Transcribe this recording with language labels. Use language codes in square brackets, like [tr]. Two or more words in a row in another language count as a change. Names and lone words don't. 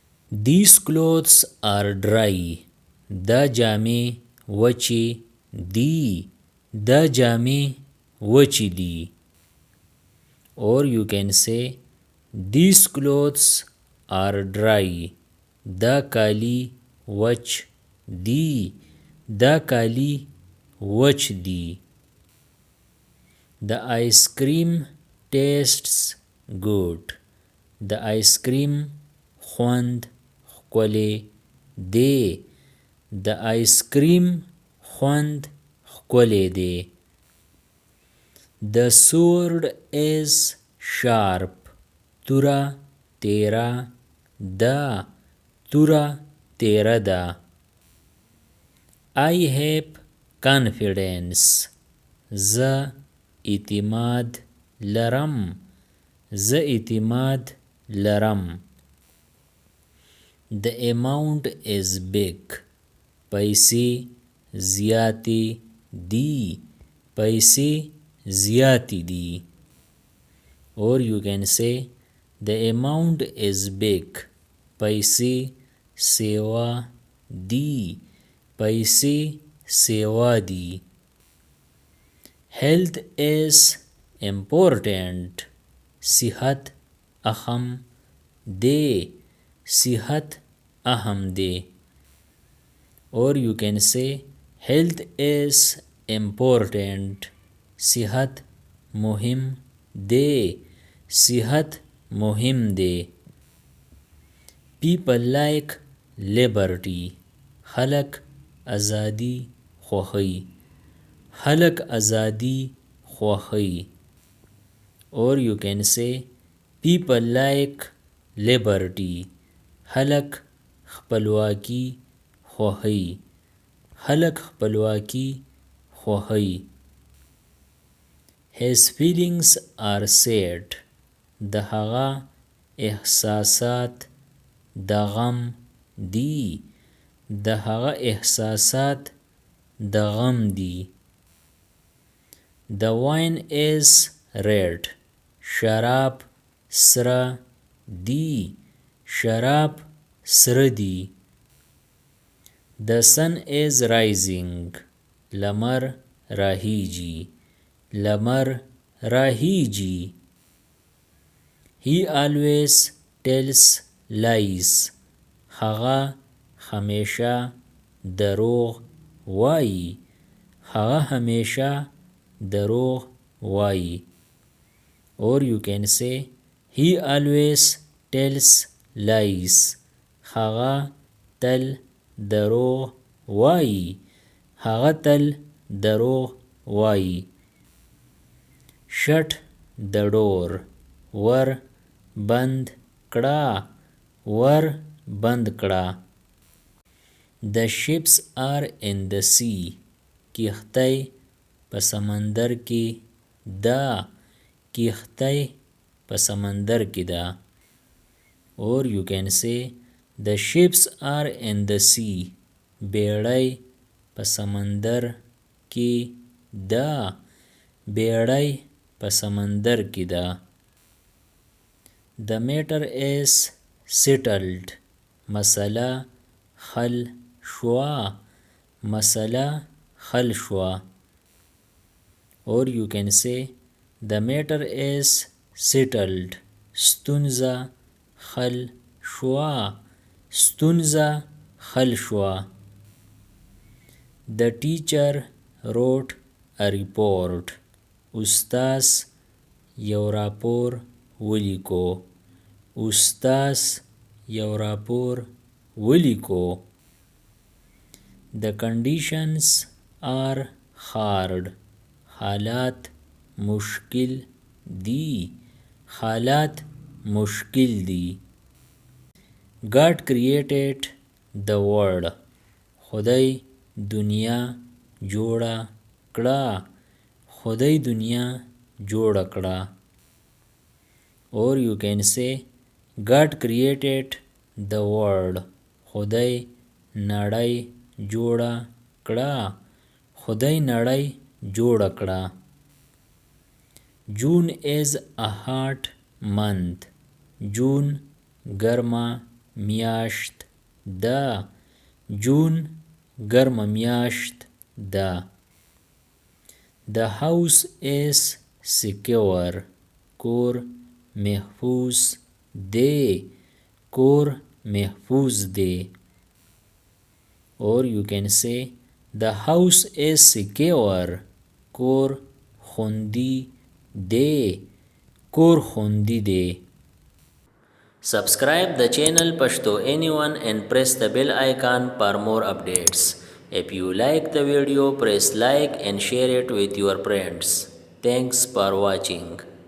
[en] These clothes are dry. [ps] دا جامې وچې دي. دا جامې وچې دي. [en] Or you can say these clothes are dry. [ps] دا کالی وچ دي. دا کالی وچ دي. [en] The ice cream tastes good. [ps] د [en] ice cream [ps] خوند ښکلی دی. د [en] ice cream [ps] خوند ښکلی دی. [en] The sword is sharp. [ps] توره تیره ده. توره تیره ده. [en] I have confidence. [ps] زه اعتماد لرم. زه اعتماد لرم. [en] The amount is big. [ps] پیسې زیاتې دي. پیسې زیاتې دي. [en] Or you can say the amount is big. [ps] پیسې سیوا دي. پیسې سیوا دي. [en] Health is important. [ps] صحت اهم دی. صحت اهم دی. [en] Or you can say health is important. [ps] صحت مهم دی. صحت مهم دی. [en] People like liberty. [ps] خلق ازادي خوښوي. خلق ازادي خوښوي. [en] Or you can say people like liberty. [ps] خلق خپلواکي خوښوي. خلق خپلواکي خوښوي. [en] His feelings are sad. [ps] د هغه احساسات د غم دي. د هغه احساسات د غم دي. [en] The wine is red. [ps] شراب سره دی. شراب سره دی. [en] The sun is rising. [ps] لمر راهیجي. لمر راهیجي. [en] He always tells lies. [ps] هغه همیشه دروغ وایي. هغه همیشه دروغ وایي. [en] Or you can say he always tells lies. [ps] هغه تل دروغ وایي. هغه تل دروغ وایي. [en] Shut the door. [ps] ور بند کړه. ور بند کړه. [en] The ships are in the sea. [ps] کښتۍ په سمندر کې ده. کښتۍ په سمندر کې ده. [en] Or you can say the ships are in the sea. [ps] بیړۍ په سمندر کې ده. بیړۍ په سمندر کې ده. [en] The matter is settled. [ps] مسله حل شوه. مسله حل شوه. [en] Or you can say the matter is settled. [ps] ستونزه حل شوه. ستونزه حل شوه. [en] The teacher wrote a report. [ps] استاذ یو راپور ولیکو. استاذ یو راپور ولیکو. [en] The conditions are hard. [ps] حالات مشکل دي. حالات مشکل دي. [en] God created the world. [ps] خدای دنیا جوړه کړه. خدای دنیا جوړه کړه. [en] Or you can say God created the world. [ps] خدای نړۍ جوړه کړه. خدای نړۍ جوړه کړه. [en] June is a hot month. [ps] جون ګرمه میاشت ده. جون ګرمه میاشت ده. [en] The house is secure. [ps] کور محفوظ دی. کور محفوظ دی. [en] Or you can say the house is secure. [ps] کور خوندي دی. کور خوندي دی. [en] Subscribe the channel Pashto Anyone and press the bell icon for more updates. If you like the video, press like and share it with your friends. Thanks for watching.